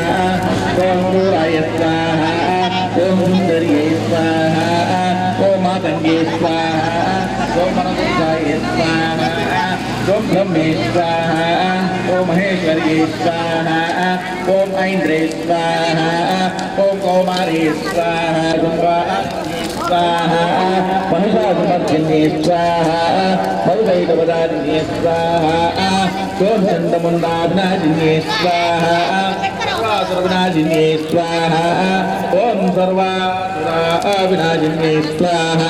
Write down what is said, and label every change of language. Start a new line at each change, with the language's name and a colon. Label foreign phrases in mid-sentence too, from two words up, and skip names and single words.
Sanskrit: ఓం క్రూరాయ స్వాహా. ఓం సుందర్యై స్వాహా. ఓం మాతంగే స్వాహా. ఓం మనదుర్గాయ స్వాహా. ఓం బ్రహ్మే స్వాహా. ఓం మహేశ్వర్యే స్వాహా. ఓం ఐంద్రే స్వాహా. ఓం కౌమారే స్వాహా. स्वाहा महिषासुमर्दिन्ये स्वाहा मधुवैकवदादिन्ये स्वाहा ओम चंदमुंडाभिनाशिन्ये स्वाहा सर्वासुरविनाशिन्ये स्वाहा ओम सर्वासुराविनाशिन्ये स्वाहा